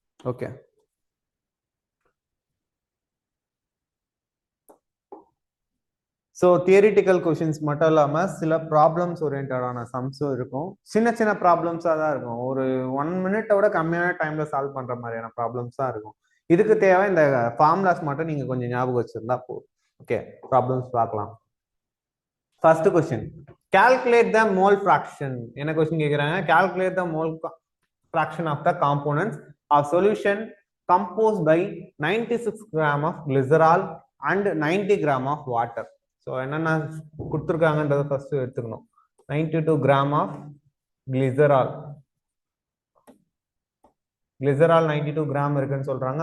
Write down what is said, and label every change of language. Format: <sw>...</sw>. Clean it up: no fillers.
<ta>Okay, so theoretical questions மட்டும் இல்லாமல் சில ப்ராப்ளம்ஸ் ஓரியன்டான சம்ஸும் இருக்கும். சின்ன சின்ன ப்ராப்ளம்ஸாக தான் இருக்கும். ஒரு 1 மினிட்டோட கம்மியான டைம்ல சால்வ் பண்ற மாதிரியான ப்ராப்ளம்ஸ் தான் இருக்கும். இதுக்கு தேவை இந்த ஃபார்முலாஸ் மட்டும் நீங்க கொஞ்சம் ஞாபகம் வச்சிருந்தா போதும். ஓகே, ப்ராப்ளம்ஸ் பார்க்கலாம்.</ta> <en>First question, calculate the mole fraction.</en> <ta>என்ன கொஸ்டின் கேக்குறாங்க?</ta> <en>calculate the mole fraction of the components of solution composed by 96 gram of glycerol and 90 gram of water.</en> <ta>So என்னென்ன கொடுத்துருக்காங்கன்றதை ஃபர்ஸ்ட் எடுத்துக்கணும்.</ta> <en>92 gram of glycerol</en> <ta>92 கிராம் இருக்குன்னு சொல்றாங்க.</ta>